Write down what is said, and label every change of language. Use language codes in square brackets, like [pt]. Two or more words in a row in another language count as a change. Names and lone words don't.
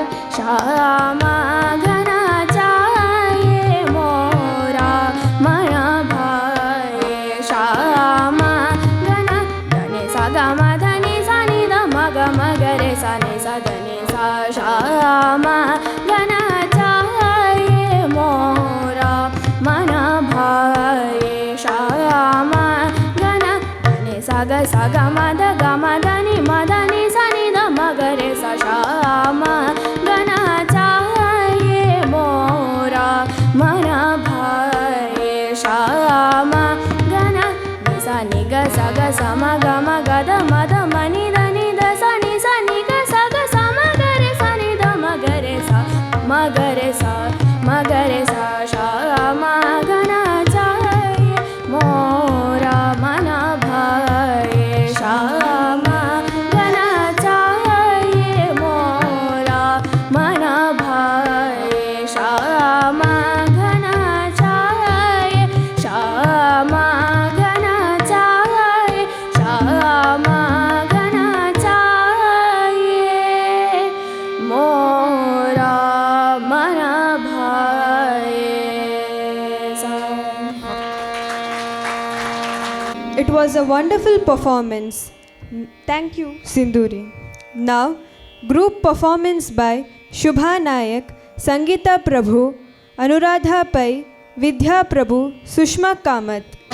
[mr] श्यामा घनाचा ये मोरा मन भाए श्यामा घना धने सा ग म धनी सा नि ध म ग म ग रे सा नि सा धनी सा श्यामा घनाचा ये मोरा मन भाए श्यामा घना धने सा ग म ध ग म धनी म धनी सा नि ध म ग रे सा श्यामा घनाचा ये मोरा मन भाए श्यामा घना नि सा नि ग सा म ग म ग ध म ध म नि ध नि ध सा नि ग सा म ग रे सा नि ध म ग रे सा म ग रे सा म ग रे सा श्यामा घनाचा ये मोरा मन भाए श्यामा घनाचा ये मोरा मन भाए श्यामा घनाचा ये श्यामा घनाचा ये श्यामा घनाचा ये मोरा मन भाए सा. [en] It was a wonderful performance. Thank you, Sinduri. Now, group performance by Shubha Nayak, Sangeeta Prabhu, Anuradha Pai, Vidya Prabhu, Sushma Kamath.